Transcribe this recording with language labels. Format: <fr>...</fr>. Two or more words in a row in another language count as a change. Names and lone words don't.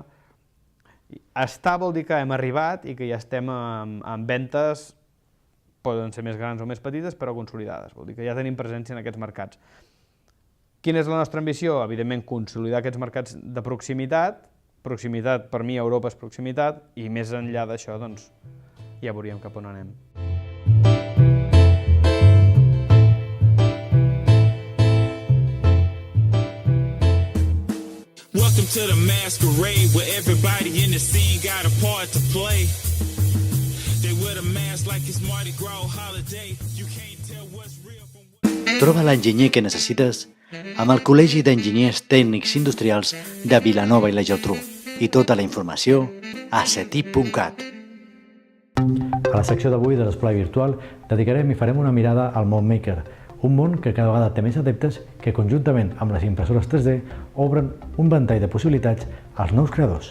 <ca>Estar vol dir que hem arribat i que ja estem en ventes, poden ser més grans o més petites, però consolidades. Vol dir que ja tenim presència en aquests mercats. Quina és la nostra ambició? Evidentment, consolidar aquests mercats de proximitat. Proximitat, per mi, a Europa és proximitat, i més enllà d'això, doncs, ja veuríem cap on anem.</ca> <en>Welcome to the masquerade, where everybody in the scene got a part to play. They wear the mask like it's Mardi Gras holiday. You can't tell what's real from what...</en> <ca>Troba l'enginyer que necessites amb el Col·legi d'Enginyers Tècnics Industrials de Vilanova i la Geltrú i tota la informació a cetip.cat. A la secció d'avui de l'Esplai Virtual dedicarem i farem una mirada al món maker, un món que cada vegada té més adeptes que conjuntament amb les impressores 3D obren un ventall de possibilitats als nous creadors.</ca>